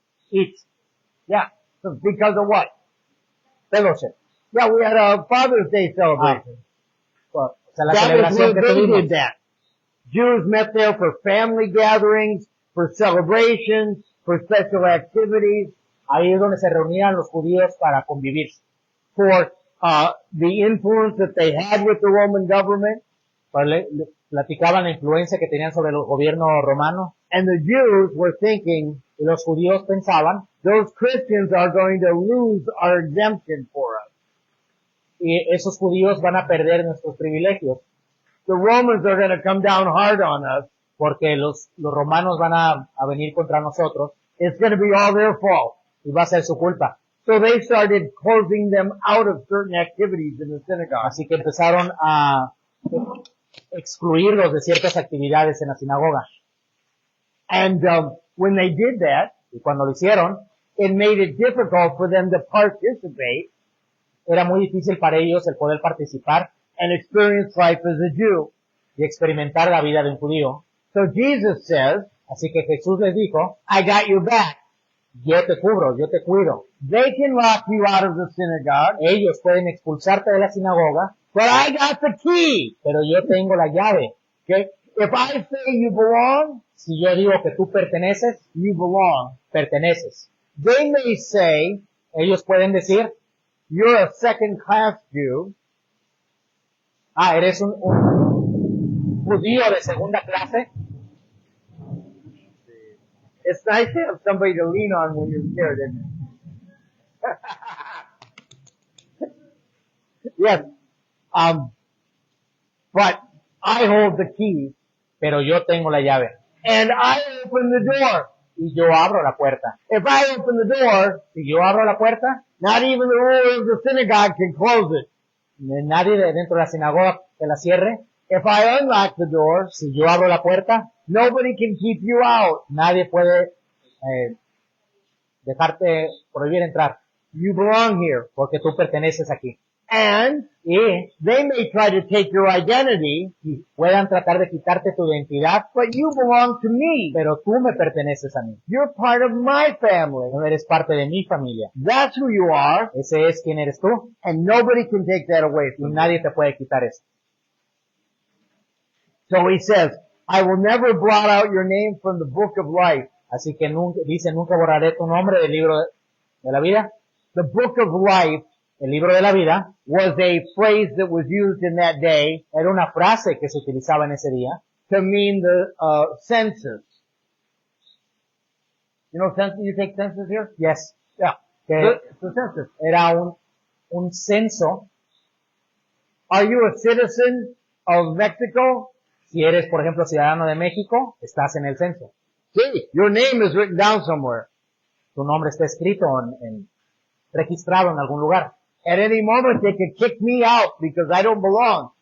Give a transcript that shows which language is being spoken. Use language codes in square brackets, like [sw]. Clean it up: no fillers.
[en] Eat. Yeah. Because of what? Fellowship. Yeah, we had a Father's Day celebration. [es] O sea, la [en] That was [es] celebración [en] where [es] que [en] they [es] tuvimos. [en] did that. Jews met there for family gatherings, for celebrations, for special activities, [es] Ahí es donde se reunían los judíos para convivir. [en] for the influence that they had with the Roman government. [es] Por la platicaban la influencia que tenían sobre el gobierno romano, [en] And the Jews were thinking, [es] y los judíos pensaban, [en] those Christians are going to lose our exemption for us. [es] y esos judíos van a perder nuestros privilegios, [en] The Romans are going to come down hard on us. [es] porque los romanos van a venir contra nosotros, [en] It's going to be all their fault. [es] y va a ser su culpa. [en] So they started closing them out of certain activities in the synagogue. [es] Así que empezaron a excluirlos de ciertas actividades en la sinagoga. [en] And when they did that, [es] Y cuando lo hicieron, [en] it made it difficult for them to participate [es] era muy difícil para ellos el poder participar [en] and experience life as a Jew. [es] y experimentar la vida de un judío. [en] So Jesus says, [es] Así que Jesús les dijo, [en] I got your back. [es] yo te cubro, yo te cuido. [en] They can lock you out of the synagogue, [es] Ellos pueden expulsarte de la sinagoga, [en] but I got the key. [es] pero yo tengo la llave. [en] Okay? If I say you belong, [es] Si yo digo que tú perteneces, [en] you belong. [es] perteneces. [en] They may say [es] Ellos pueden decir, [en] you're a second class Jew, [es] eres un judío de segunda clase. [en] It's nice to have somebody to lean on when you're scared, isn't it? Yes. But I hold the key [es] Pero yo tengo la llave. [en] and I open the door. [es] Y yo abro la puerta. [en] If I open the door, [es] Si yo abro la puerta, [en] not even the ruler of the synagogue can close it. [es] nadie de dentro de la sinagoga que la cierre. [en] If I unlock the door, [es] Si yo abro la puerta, [en] nobody can keep you out. [es] nadie puede dejarte prohibir entrar, [en] You belong here. [es] porque tú perteneces aquí. [en] And [es] Y [en] they may try to take your identity, [es] puedan tratar de quitarte tu identidad, [en] but you belong to me. [es] pero tú me perteneces a mí. [en] You're part of my family. [es] No eres parte de mi familia. [en] That's who you are, [es] Ese es quien eres tú, [en] and nobody can take that away [es] y [en] from you. [es] nadie te puede quitar eso. [en] So he says, I will never blot out your name from the book of life. [es] Así que nunca, dice, nunca borraré tu nombre del libro de la vida. [en] The book of life [es] El libro de la vida [en] was a phrase that was used in that day [es] era una frase que se utilizaba en ese día [en] to mean the census. You know census? You take census here? yes, Yeah. [es] que [en] It's the census. [es] era un censo. [en] Are you a citizen of Mexico? [es] Si eres, por ejemplo, ciudadano de México, estás en el censo. [en] See, your name is written down somewhere. [es] Tu nombre está escrito registrado en algún lugar. [en] At any moment they could kick me out because I don't belong.